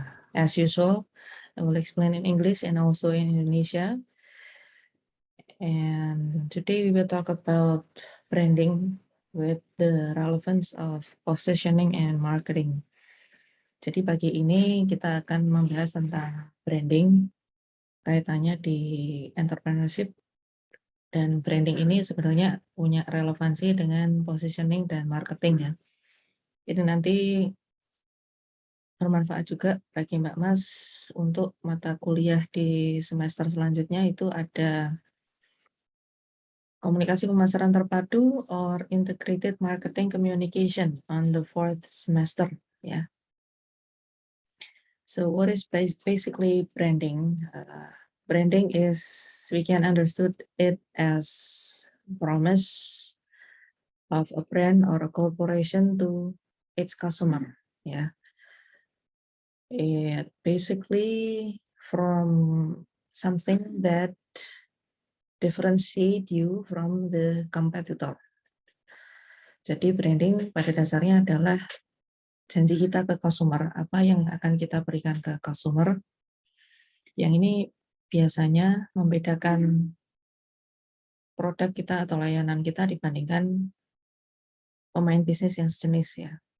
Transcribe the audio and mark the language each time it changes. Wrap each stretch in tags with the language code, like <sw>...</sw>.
<en>As usual, I will explain in English and also in Indonesia. And today we will talk about branding with the relevance of positioning and marketing.</en> <id>Jadi pagi ini kita akan membahas tentang branding, kaitannya di entrepreneurship, dan branding ini sebenarnya punya relevansi dengan positioning dan marketing ya. Jadi nanti bermanfaat juga bagi Mbak Mas untuk mata kuliah di semester selanjutnya itu ada Komunikasi Pemasaran Terpadu</id> <en>or Integrated Marketing Communication on the 4th semester. Yeah. So what is basically branding? Branding is, we can understood it as promise of a brand or a corporation to its customer. Yeah. It basically from something that differentiate you from the competitor.</en> <id>Jadi branding pada dasarnya adalah janji kita ke customer, apa yang akan kita berikan ke customer. Yang ini biasanya membedakan produk kita atau layanan kita dibandingkan pemain bisnis yang sejenis ya.</id>